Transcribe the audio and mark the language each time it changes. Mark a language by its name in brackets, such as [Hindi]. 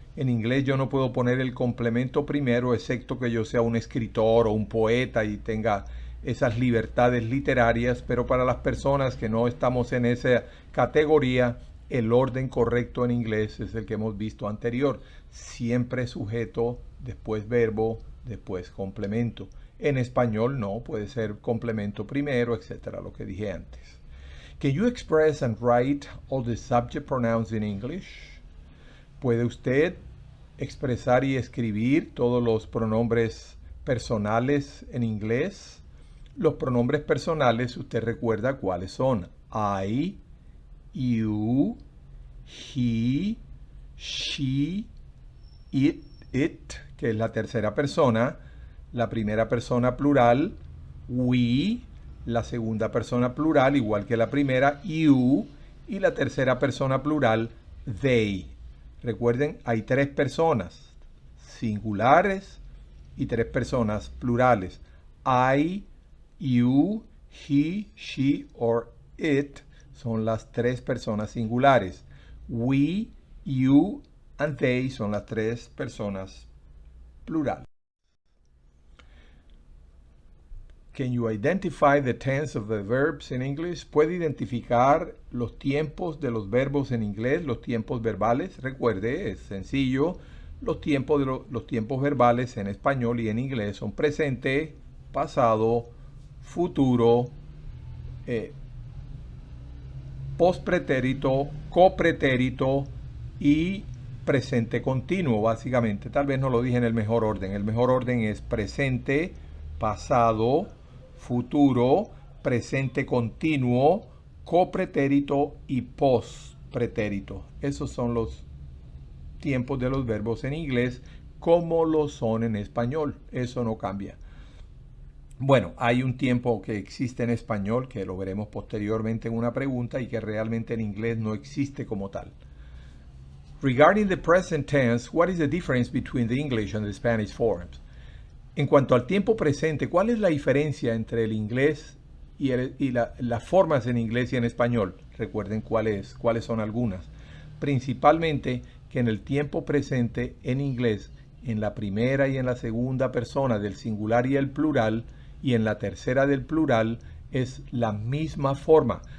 [Spanish] En inglés yo no puedo poner el complemento primero, excepto que yo sea un escritor o un poeta y tenga esas libertades literarias, pero para las personas que no estamos en esa categoría, el orden correcto en inglés es el que hemos visto anterior. Siempre sujeto, después verbo, después complemento. En español no, puede ser complemento primero, etcétera, lo que dije antes. [English] Can you express and write all the subject pronouns in English? [Spanish] ¿Puede usted expresar y escribir todos los pronombres personales en inglés? Los pronombres personales, usted recuerda cuáles son. I, you, he, she, it, que es la tercera persona. La primera persona plural, we. La segunda persona plural, igual que la primera, you. Y la tercera persona plural, they. Recuerden, hay tres personas singulares y tres personas plurales. I, you, he, she or it son las tres personas singulares. We, you and they son las tres personas plurales. [English] Can you identify the tense of the verbs in English? [Spanish] ¿Puede identificar los tiempos de los verbos en inglés, los tiempos verbales? Recuerde, es sencillo. Los tiempos verbales en español y en inglés son presente, pasado, futuro, pospretérito, copretérito y presente continuo, básicamente. Tal vez no lo dije en el mejor orden. El mejor orden es presente, pasado, futuro, presente continuo, copretérito y pospretérito. Esos son los tiempos de los verbos en inglés como lo son en español. Eso no cambia. Bueno, hay un tiempo que existe en español, que lo veremos posteriormente en una pregunta, y que realmente en inglés no existe como tal. [English] Regarding the present tense, what is the difference between the English and the Spanish forms? [Spanish] En cuanto al tiempo presente, ¿cuál es la diferencia entre el inglés y las formas en inglés y en español? Recuerden cuáles son algunas. Principalmente que en el tiempo presente en inglés, en la primera y en la segunda persona del singular y el plural, y en la tercera del plural, es la misma forma.